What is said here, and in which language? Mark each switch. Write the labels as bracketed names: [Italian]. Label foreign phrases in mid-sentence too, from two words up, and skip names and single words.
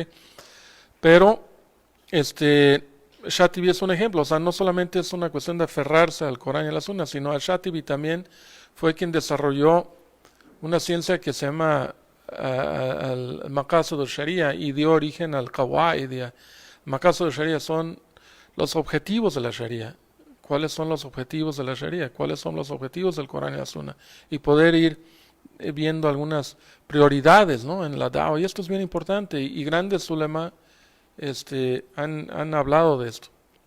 [Spanish] Pero, Shatibi es un ejemplo, o sea, no solamente es una cuestión de aferrarse al Corán y a la Sunna, sino al Shatibi también fue quien desarrolló una ciencia que se llama [Arabic] المقاصد الشريعة [Spanish] y dio origen al Qawaid. [Arabic] مقاصد الشريعة [Spanish] son los objetivos de la Sharia. ¿Cuáles son los objetivos de la Sharia? ¿Cuáles son los objetivos del Corán y la Sunna? Y poder ir viendo algunas prioridades, ¿no?, en la da'wah. Y esto es bien importante. Y grandes ulema han hablado de esto.